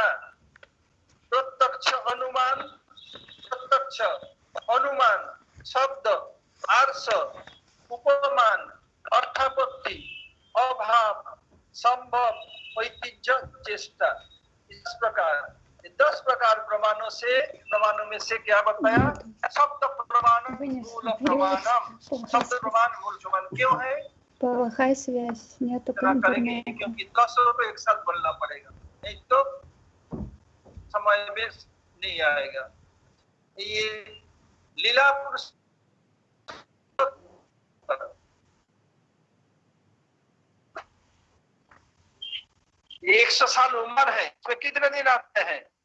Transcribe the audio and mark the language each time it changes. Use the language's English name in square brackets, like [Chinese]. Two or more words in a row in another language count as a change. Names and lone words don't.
[Hindi] प्रत्यक्ष अनुमान, प्रत्यक्ष अनुमान, शब्द, आर्ष, उपमान, अर्थापत्ति, अभाव, संभव, वैतिथ्य, चेष्टा, इस प्रकार 10 प्रकार प्रमाणों में से क्या बताया? शब्द प्रमाण [Sanskrit] मूल प्रमाणम। [Hindi] शब्द प्रमाण मूल प्रमाण क्यों है? [Russian] Плохая связь, нету [Hindi] करेंगे क्योंकि 10 को एक साथ बोलना पड़ेगा, नहीं तो समय में नहीं आएगा। ये लीला पुरुष 100 साल उम्र है, इसमें कितने दिन आते हैं?